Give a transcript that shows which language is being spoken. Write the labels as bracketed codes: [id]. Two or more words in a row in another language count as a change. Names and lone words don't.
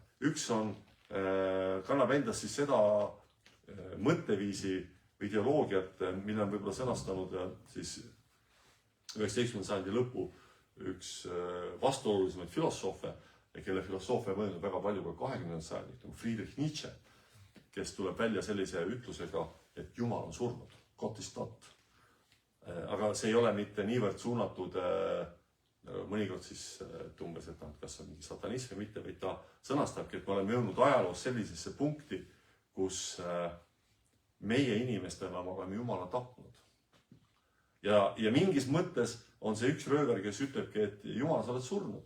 [et] Üks on, kannab endas siis seda mõtteviisi või ideoloogiat, mille on võib-olla sõnastanud siis 19. sajandi lõpu üks vastuolulisemaid filosoofe, kelle filosoofia mõelnud väga palju ka 20. sajandit, nagu Friedrich Nietzsche, kes tuleb välja sellise ütlusega, et Jumal on surnud, [en] God is dead. [et] Aga see ei ole mitte niivõrd suunatud mõnikord siis umbes, et kas on mingi satanism või mitte, vaid ta sõnastabki, et me oleme jõudnud ajaloos sellisesse punkti, kus meie inimestena oleme Jumala tapnud. Ja mingis mõttes on see üks rööver, kes ütlebki, et Jumal, sa oled surnud.